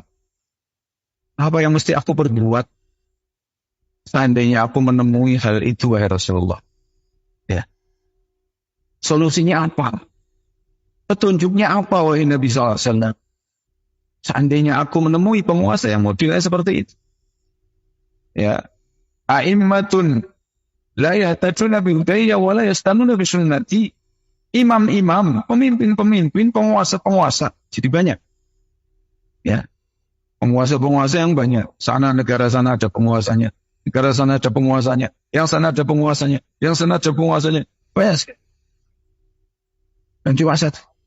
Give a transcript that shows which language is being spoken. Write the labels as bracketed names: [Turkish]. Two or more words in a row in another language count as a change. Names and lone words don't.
[Indonesian] Apa yang mesti aku berbuat seandainya aku menemui hal itu wahai Rasulullah? Ya. Solusinya apa? Petunjuknya apa wahai Nabi [Arabic] صلى الله عليه وسلم? [Indonesian] Seandainya aku menemui penguasa yang modelnya seperti itu. Ya. [Arabic] أئمة لا يهتدون بهداي ولا يستنون بسنتي. [Indonesian] Imam-imam, pemimpin-pemimpin, penguasa-penguasa. Jadi banyak. Ya. Penguasa-penguasa yang banyak. Sana negara sana ada penguasanya. Negara sana ada penguasanya. Yang sana ada penguasanya. Yang sana ada penguasanya. Banyak sekali. Dan cuma satu.